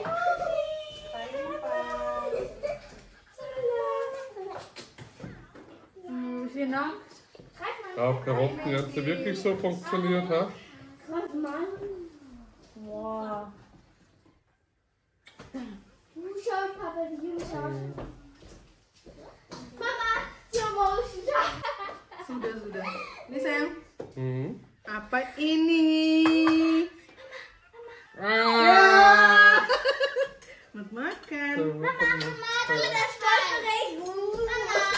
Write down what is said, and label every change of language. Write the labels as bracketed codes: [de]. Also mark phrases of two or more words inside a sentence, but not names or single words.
[de] Auf Karotten, hat sie wirklich so funktioniert, ha? Greif mal. Wow. Schau, Papa, die Jungs schauen. [en] Mama, slow motion. [id] Sudah. Ini sayang. Mhm. Apa ini? Ah! Selamat makan. [de] Mama, das Stolperrecht. Mama.